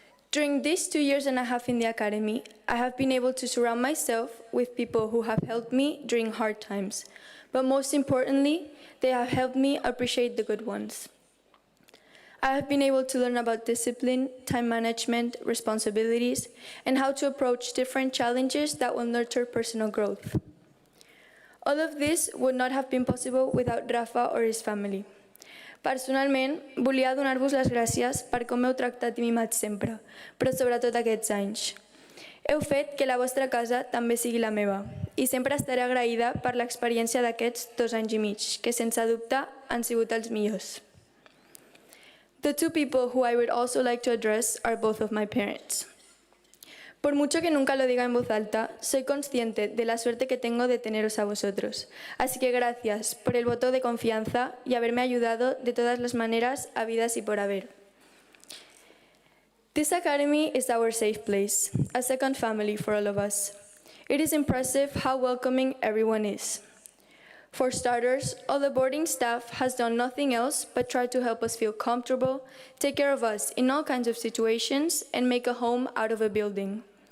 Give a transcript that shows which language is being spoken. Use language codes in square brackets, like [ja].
[en] During these 2.5 years in the academy, I have been able to surround myself with people who have helped me during hard times, but most importantly, they have helped me appreciate the good ones. I have been able to learn about discipline, time management, responsibilities, and how to approach different challenges that will nurture personal growth. All of this would not have been possible without Rafa or his family. [ca] Personalment, volia donar-vos les gràcies per com m'heu tractat i mimat sempre, però sobretot aquests anys. Heu fet que la vostra casa també sigui la meva, i sempre estaré agraïda per l'experiència d'aquests 2 anys i mig, que sense dubte han sigut els millors. [en] The two people who I would also like to address are both of my parents. [es] Por mucho que nunca lo diga en voz alta, soy consciente de la suerte que tengo de teneros a vosotros. Así que gracias por el voto de confianza y haberme ayudado de todas las maneras habidas y por haber. [en] This academy is our safe place, a second family for all of us. It is impressive how welcoming everyone is. For starters, all the boarding staff has done nothing else but try to help us feel comfortable, take care of us in all kinds of situations, and make a home out of a building.